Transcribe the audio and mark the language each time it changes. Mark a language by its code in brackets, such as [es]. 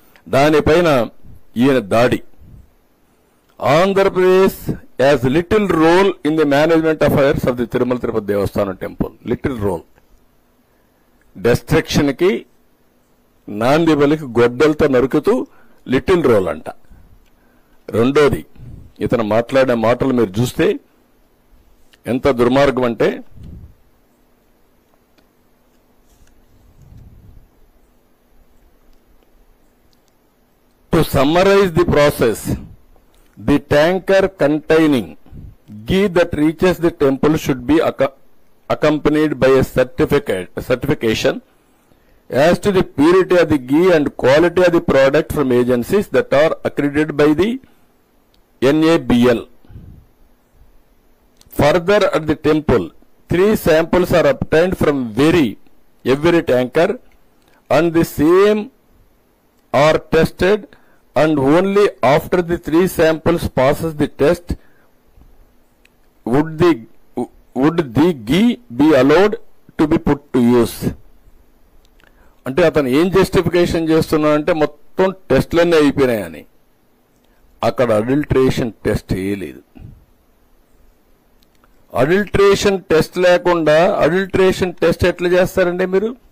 [te] దానిపైన ఈయన దాడి. [en] Andhra Pradesh as little role in the management affairs of the Tirumala Tirupati Devasthanam temple. Little role. [te] Destruction కి, నాంది బలికి గొడ్డలతో నరుకుతూ [en] little role [te] అంట. రెండోది, ఇతను మాట్లాడే మాటలు మీరు చూస్తే ఎంత దుర్మార్గం అంటే, [en] To summarize the process, the tanker containing ghee that reaches the temple should be accompanied by a certification as to the purity of the ghee and quality of the product from agencies that are accredited by the NABL. Further, at the temple, 3 samples are obtained from every tanker, and the same are tested, and only after the 3 samples passes the test would the ghee be allowed to be put to use. [te] అంటే అతను ఏం justification చేస్తున్నాడంటే మొత్తం టెస్ట్లన్నీ అయిపోయినాయని. అక్కడ adulteration test చేయలేదు. Adulteration test లేకుండా adulteration test ఎట్లా చేస్తారండి మీరు?